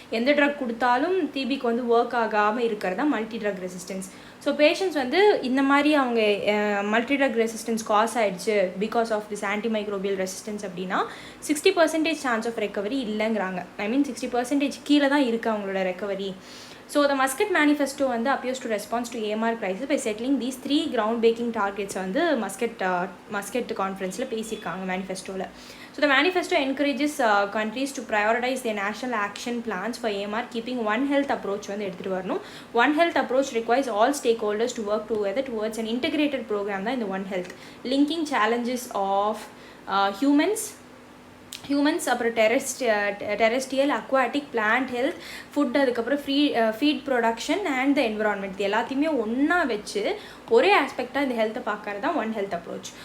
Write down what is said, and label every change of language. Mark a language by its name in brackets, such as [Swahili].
[Tamil] எந்த ட்ரக் கொடுத்தாலும் டிபிக்கு வந்து ஒர்க் ஆகாமல் இருக்கிறது தான் multi drug resistance. So patients வந்து இந்த மாதிரி அவங்க மல்டி ட்ரக் ரெசிஸ்டன்ஸ் காஸ் ஆகிடுச்சு [English] because of this antimicrobial resistance [Tamil] அப்படின்னா 60% சான்ஸ் ஆஃப் ரெக்கவரி இல்லைங்கிறாங்க. ஐ மீன் 60% கீழே தான் இருக்குது அவங்களோட recovery. [English] So the Muscat Manifesto வந்து appears to respond to AMR crisis by settling these 3 ground-breaking targets வந்து [Tamil] Muscat conferenceல பேசியிருக்காங்க manifestoல. [English] So the manifesto encourages countries to prioritize their national action plans for AMR, keeping One Health approach [Tamil] வந்து எடுத்துகிட்டு வரணும். [English] One Health approach requires all stakeholders to work together towards an integrated program தான் இந்த One Health, linking challenges of humans அப்புறம் terrestrial, aquatic, plant health, food, அதுக்கப்புறம் feed production and the environment, [Tamil] இது எல்லாத்தையுமே ஒன்றா வச்சு ஒரே ஆஸ்பெக்டாக இந்த ஹெல்த்தை பார்க்கறது தான் ஒன் ஹெல்த் அப்ரோச்.